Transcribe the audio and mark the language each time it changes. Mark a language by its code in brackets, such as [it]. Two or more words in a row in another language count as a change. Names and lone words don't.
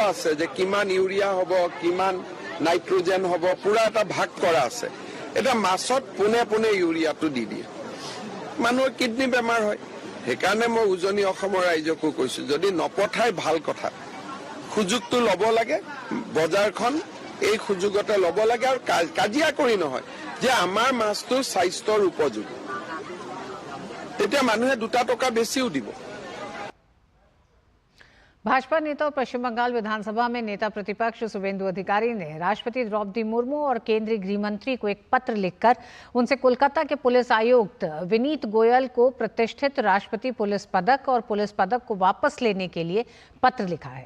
[as] আছে যে কিমান ইউৰিয়া হ'ব কিমান নাইট্ৰোজেন হ'ব পুৰা এটা ভাগ কৰা আছে এটা মাছত পুনে পুনে ইউৰিয়াটো দি দিয়ে মানুহৰ কিডনি বেমাৰ হয় সেইকাৰণে মই উজনি অসমৰ ৰাইজকো কৈছো যদি নপঠাই ভাল কথা সুযোগটো ল'ব লাগে বজাৰখন এই সুযোগতে ল'ব লাগে আৰু কাজিয়া কৰি নহয় যে আমাৰ মাছটো স্বাস্থ্যৰ উপযোগী তেতিয়া মানুহে 2 টকা বেছিও দিব। [hi] भाजपा नेता और पश्चिम बंगाल विधानसभा में नेता प्रतिपक्ष शुभेंदु अधिकारी ने राष्ट्रपति द्रौपदी मुर्मू और केंद्रीय गृह मंत्री को एक पत्र लिखकर उनसे कोलकाता के पुलिस आयुक्त विनीत गोयल को प्रतिष्ठित राष्ट्रपति पुलिस पदक और पुलिस पदक को वापस लेने के लिए पत्र लिखा है।